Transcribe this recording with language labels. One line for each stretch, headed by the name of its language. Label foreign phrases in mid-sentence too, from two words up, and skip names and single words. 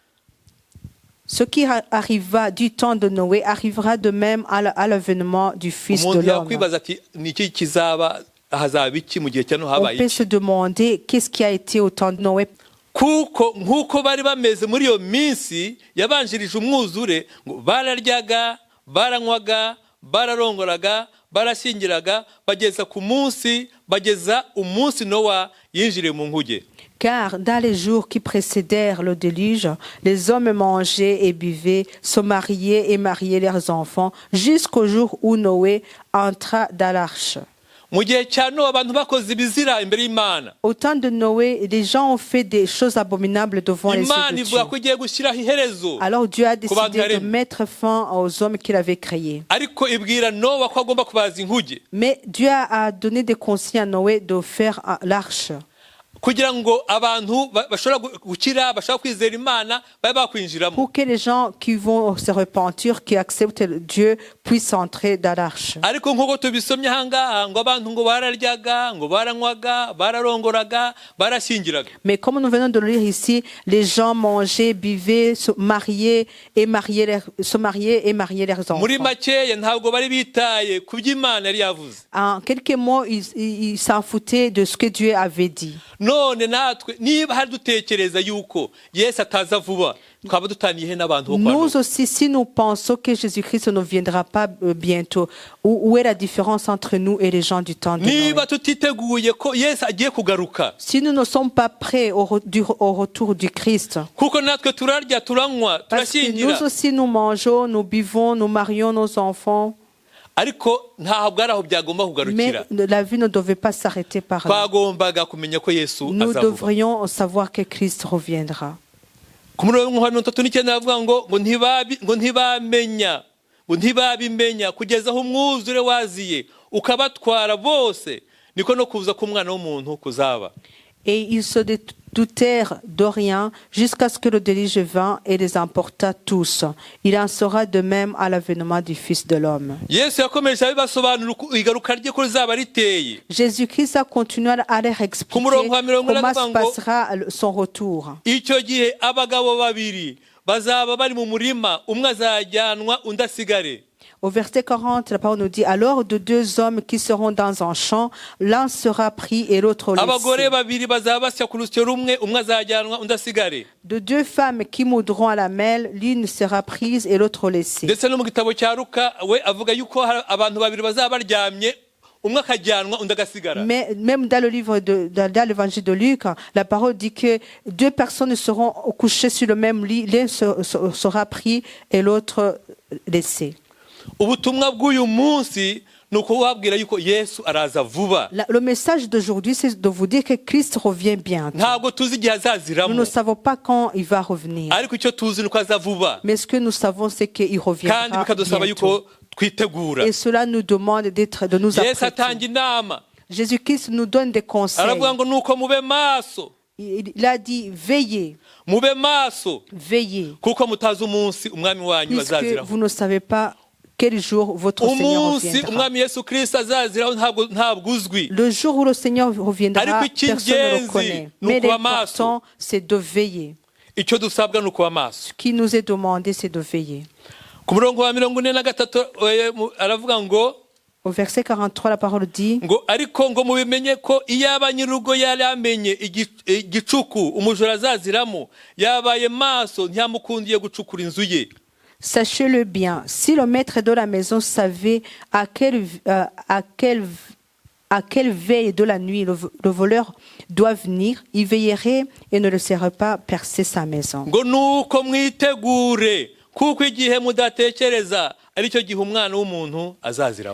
French: Ce qui arriva du temps de Noé arrivera de même à l'avènement du Fils de
Kinyarwanda: Umuntu
French: l'homme.
Kinyarwanda: yakwibaza ati niki kizaba, hazaba iki mu gihe cya Nowa,
French: On
Kinyarwanda: habaye
French: peut
Kinyarwanda: iki?
French: se demander qu'est-ce qui a été au temps de Noé.
Kinyarwanda: Kuko nk'uko bari bameze muri iyo minsi yabanjirije umwuzure, ngo bararyaga, baranywaga, bararongoraga, barashyingiraga, bageza umunsi Nowa yinjiriye mu nkuge.
French: Car dans les jours qui précédèrent le déluge, les hommes mangeaient et buvaient, se mariaient et mariaient leurs enfants, jusqu'au jour où Noé entra dans l'arche.
Kinyarwanda: Mu gihe cya Nowa abantu bakoze ibizira imbere y'Imana.
French: Au temps de Noé, les gens ont fait des choses abominables devant les yeux
Kinyarwanda: Imana
French: de
Kinyarwanda: ivuga
French: Dieu.
Kinyarwanda: ko igiye gushyiraho iherezo.
French: Alors Dieu a décidé de
Kinyarwanda: yaremye.
French: mettre fin aux hommes qu'il avait créés.
Kinyarwanda: Ariko ibwira Nowa ko agomba kubaza inkuge,
French: Mais Dieu a donné des conseils à Noé de faire l'arche,
Kinyarwanda: kugira ngo abantu bashobora gukira, bashobora kwizera Imana, babe bakwinjiramo.
French: pour que les gens qui vont se repentir, qui acceptent Dieu, puissent entrer dans l'arche.
Kinyarwanda: Ariko nk'uko tubisomye ahangaha, ngo abantu ngo bararyaga, ngo baranywaga, bararongoraga, barashyingiraga.
French: Mais comme nous venons de le lire ici, les gens mangeaient, buvaient, se mariaient et mariaient leurs enfants.
Kinyarwanda: Muri makeya ntabwo bari bitaye ku by'Imana yari yavuze.
French: En quelques mots, ils s'en foutaient de ce que Dieu avait dit.
Kinyarwanda: None natwe niba hari dutekereza yuko Yesu ataza vuba, twaba dutaniye n'abantu bo kwa
French: Nous
Kinyarwanda: Nowa.
French: aussi, si nous pensons que Jésus-Christ ne viendra pas bientôt, où est la différence entre nous et les gens du temps de Noé?
Kinyarwanda: Niba tutiteguye ko Yesu agiye kugaruka,
French: Si nous ne sommes pas prêts au retour du Christ,
Kinyarwanda: kuko natwe turarya, turanywa,
French: parce que
Kinyarwanda: turashyingira,
French: nous aussi nous mangeons, nous buvons, nous marions nos enfants,
Kinyarwanda: ariko ntabwo ari aho byagomba
French: mais
Kinyarwanda: kugarukira.
French: la vie ne devait pas s'arrêter par là.
Kinyarwanda: Twagombaga kumenya ko Yesu
French: Nous
Kinyarwanda: azavuga.
French: devrions savoir que Christ reviendra.
Kinyarwanda: Ku murongo wa 39 avuga ngo ntibabimenya kugeza aho umwuzure waziye ukabatwara bose, niko no kuza k'umwana w'umuntu kuzaba.
French: Et ils se doutèrent de rien jusqu'à ce que le déluge vint et les emporta tous. Il en sera de même à l'avènement du Fils de l'homme.
Kinyarwanda: Yesu yakomeje abibasobanura igaruka rye ko rizaba riteye.
French: Jésus-Christ a continué à leur expliquer comment se passera son retour.
Kinyarwanda: Icyo gihe abagabo babiri bazaba bari mu murima, umwe azajyanwa undi asigare.
French: Au verset 40, la parole nous dit, alors de deux hommes qui seront dans un champ, l'un sera pris et l'autre
Kinyarwanda: Abagore
French: laissé.
Kinyarwanda: babiri bazaba basya ku rusyo rumwe, umwe azajyanwa undi asigare.
French: De deux femmes qui moudront à la mêle, l'une sera prise et l'autre laissée.
Kinyarwanda: Ndetse no mu gitabo cya Luka we avuga yuko abantu babiri bazaba baryamye, umwe akajyanwa undi agasigara.
French: Mais même dans le livre dans l'évangile de Luc, la parole dit que deux personnes seront couchées sur le même lit, l'un sera pris et l'autre laissé.
Kinyarwanda: Ubutumwa bw'uyu munsi ni ukubabwira yuko Yesu araza vuba.
French: Le message d'aujourd'hui, c'est de vous dire que Christ revient bientôt.
Kinyarwanda: Ntabwo tuzi igihe
French: Nous ne
Kinyarwanda: azaziramo,
French: savons pas quand il va revenir.
Kinyarwanda: ariko icyo tuzi ni uko aza vuba,
French: Mais ce que nous savons, c'est qu'il
Kinyarwanda: kandi
French: reviendra
Kinyarwanda: bikadusaba
French: bientôt.
Kinyarwanda: yuko twitegura.
French: Et cela nous demande de nous
Kinyarwanda: Yesu atanga
French: apprêter.
Kinyarwanda: inama,
French: Jésus-Christ nous donne des conseils.
Kinyarwanda: aravuga ngo nuko mube maso,
French: Il a dit, veillez,
Kinyarwanda: mube maso,
French: veillez,
Kinyarwanda: kuko mutazi umunsi umwami wanyu
French: puisque
Kinyarwanda: azaziraho.
French: vous ne savez pas quel jour votre Seigneur
Kinyarwanda: Umunsi
French: reviendra.
Kinyarwanda: umwami Yesu Kristo azaziraho ntabwo uzwi,
French: Le jour où le Seigneur reviendra,
Kinyarwanda: Ariko
French: personne ne le
Kinyarwanda: icy'ingenzi
French: connaît.
Kinyarwanda: ni
French: Mais
Kinyarwanda: ukuba
French: l'important, c'est de veiller.
Kinyarwanda: icyo dusabwa ni ukuba maso.
French: Ce qui nous est demandé, c'est de veiller.
Kinyarwanda: Ku murongo wa 43 aravuga ngo
French: Au verset 43, la parole dit,
Kinyarwanda: ariko ngo mubimenye ko iyaba nyir'urugo yari amenye igicuku umujura azaziramo, yabaye maso ntiyamukundiye gucukura inzu ye.
French: Sachez-le bien, si le maître de la maison savait à quelle veille de la nuit le voleur doit venir, il veillerait et ne laisserait pas percer sa maison.
Kinyarwanda: ngo nuko mwitegure kuko igihe mudatekereza ari cyo gihe umwana w'umuntu azaziramo.